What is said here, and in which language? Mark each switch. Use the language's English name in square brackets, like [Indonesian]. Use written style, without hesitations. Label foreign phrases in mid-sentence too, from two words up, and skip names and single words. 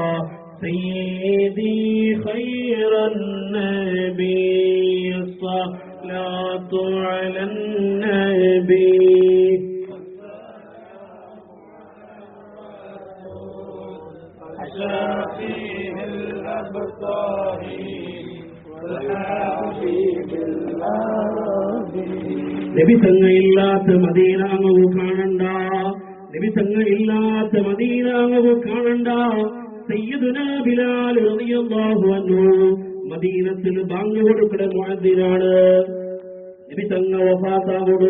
[Arabic] سيدي خير النبي الصلاة على النبي شافيه الأبطار والحبيب الأرضي [Malayalam] നബി തങ്ങയില്ലാത്ത മദീന അങ്ങ് കാണണ്ട, നബി തങ്ങയില്ലാത്ത മദീന അങ്ങ് കാണണ്ട. സയ്യിദുനാ ബിലാൽ [Arabic] رضي الله عنه [Malayalam] മദീനത്തിൽ ബാങ്ക് കൊടുക്കുന്ന മുഅദ്ദിനാണ്. നബി തങ്ങ വഫാത്താവുന്നു.